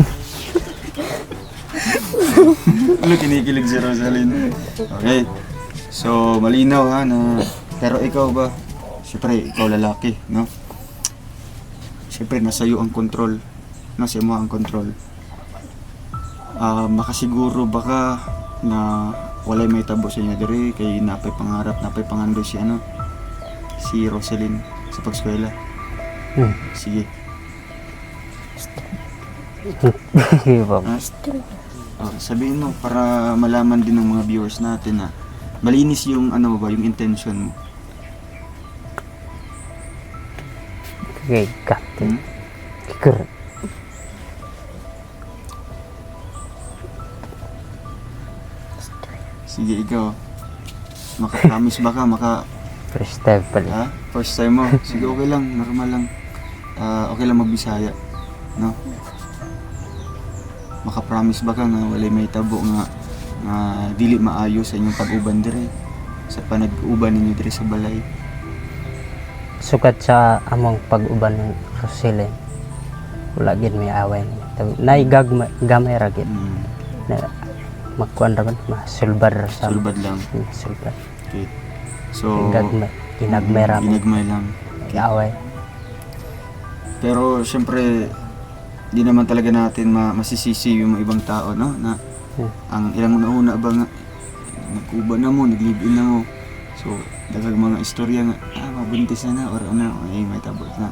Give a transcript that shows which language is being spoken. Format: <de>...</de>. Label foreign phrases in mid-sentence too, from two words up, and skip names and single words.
<tl>Ano, kinikilig si Roselyn. Okay. So, malinaw ha na... Pero ikaw ba? Siyempre, ikaw lalaki, no? Siyempre, nasa iyo ang control. Nasa iyo ang control.</tl> <ceb>Makasiguro baka na walay may tabo sa inyo diri kay napay pangarap, napay pangandoy si Roselyn. sa pagskwela? Sige. Bob. Ha?</ceb> <tl>Sabihin mo para malaman din ng mga viewers natin na malinis yung ano ba, yung intention mo. Kay Captain. Hmm?</tl> <en>Correct.</en> <tl>Sige, ikaw.</tl> <ceb>Maka-promise ba ka?</ceb> <en>First time pala. Ha? First time</en> <tl>mo? Sige, okay lang. Normal lang. Okay lang magbisaya. No?</tl> <ceb>Maka-promise ba ka nga walay may tabo nga dili maayo sa inyong pag-uban dire sa panag-uban ninyo dire sa balay? Sukat sa among pag-uban ng Roselyn.</ceb> <hil>Wala gid may away. Gamay ra gid.</hil> <ceb>Na magkuan ra man, masulbad ra sa. Sulbad lang. Sulbad.</ceb> <en>Okay. So,</en> <ceb>Ginagmay ra man. ginagmay lang. Away.</ceb> <tl>Pero syempre di naman talaga natin masisisi yung mga ibang tao, no?</tl> <ceb>Na ang ilang una ba nga nag-uban na mo, naglibin na mo. So, daghang mga istorya nga, mabuntis na or ano, ay may tabot na.</ceb>